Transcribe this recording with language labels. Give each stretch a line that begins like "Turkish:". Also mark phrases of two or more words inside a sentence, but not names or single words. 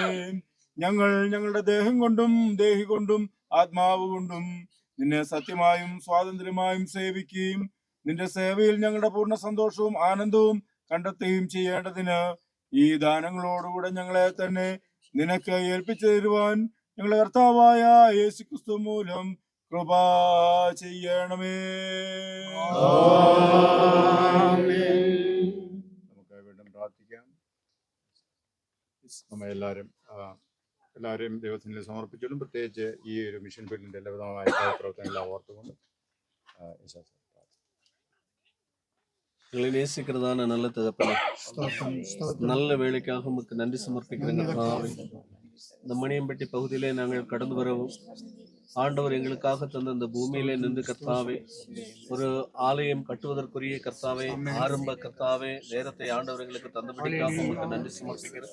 Malayalam: ഞങ്ങൾ ഞങ്ങളുടെ ദേഹം കൊണ്ടും ദേഹി കൊണ്ടും ആത്മാവ് കൊണ്ടും നിന്നെ സത്യമായും സ്വാതന്ത്ര്യമായും സേവിക്കുകയും നിന്റെ സേവയിൽ ഞങ്ങളുടെ പൂർണ്ണ സന്തോഷവും ആനന്ദവും കണ്ടെത്തുകയും ചെയ്യേണ്ടതിന് ഈ ദാനങ്ങളോടുകൂടെ ഞങ്ങളെ തന്നെ നിനക്ക് ഏൽപ്പിച്ചു തരുവാൻ ഞങ്ങളുടെ കർത്താവായ യേശുക്രിസ്തു മൂലം കൃപ ചെയ്യണമേ. നമുക്ക് വീണ്ടും പ്രാർത്ഥിക്കാം. എല്ലാവരെയും ദൈവത്തിന് സമർപ്പിച്ചിട്ടും പ്രത്യേകിച്ച് ഈ ഒരു
English: mission field
Malayalam: എല്ലാവിധമായ പ്രവർത്തനങ്ങളെല്ലാം ഓർത്തുകൊണ്ട്
Tamil: எங்களை நேசிக்கிறதான நல்ல தகப்பனே, நல்ல வேலைக்காக உமக்கு நன்றி சமர்ப்பிக்கிறேங்க கர்த்தாவே. இந்த மணியம்பட்டி பகுதியிலே நாங்கள் கடந்து வரவும் ஆண்டவர் எங்களுக்காக தந்த இந்த பூமியிலே நின்று கர்த்தாவே ஒரு ஆலயம் கட்டுவதற்குரிய கர்த்தாவே ஆரம்ப கர்த்தாவே நேரத்தை ஆண்டவர் எங்களுக்கு தந்தபடிக்காக உங்களுக்கு நன்றி சமர்ப்பிக்கிறேன்.